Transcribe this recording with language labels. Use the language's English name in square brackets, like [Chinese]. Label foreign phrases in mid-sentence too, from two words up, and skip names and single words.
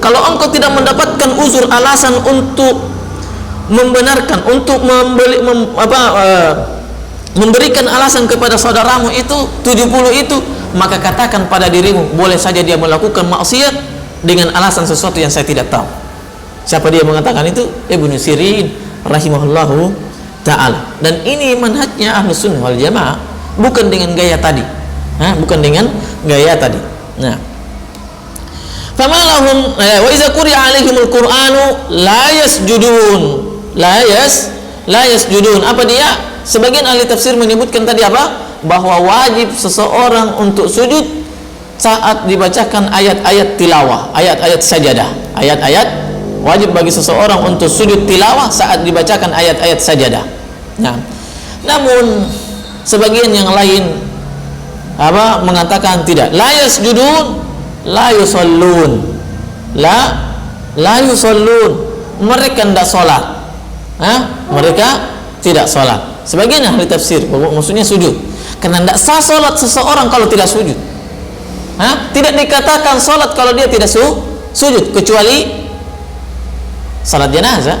[Indonesian] Kalau engkau tidak mendapatkan uzur, alasan untuk membenarkan, untuk memberikan alasan kepada saudaramu itu 70 itu, maka katakan pada dirimu, boleh saja dia melakukan maksiat dengan alasan sesuatu yang saya tidak tahu. Siapa dia mengatakan itu? Ibnu Sirin [Arabic] رحمه الله تعالى. [Indonesian] Dan ini manhajnya [Arabic] أهل السنة والجماعة, [Indonesian] bukan dengan gaya tadi. Bukan dengan gaya tadi. Nah, [Arabic] فما لهم وإذا قرئ عليهم القرآن لا يسجدون. لا يسجدون. [Indonesian] Apa dia? Sebagian ahli tafsir menyebutkan tadi apa? Bahwa wajib seseorang untuk sujud saat dibacakan ayat-ayat tilawah, ayat-ayat sajadah. Ayat-ayat wajib bagi seseorang untuk sujud tilawah saat dibacakan ayat-ayat sajadah. Nah, namun sebagian yang lain mengatakan tidak. [Arabic] لا يسجدون لا يصلون. لا يصلون. [Indonesian] Mereka tidak salat. Mereka tidak salat. Sebagian ahli tafsir maksudnya sujud. Karena tidak sah salat seseorang kalau tidak sujud. Tidak dikatakan salat kalau dia tidak sujud, kecuali salat jenazah.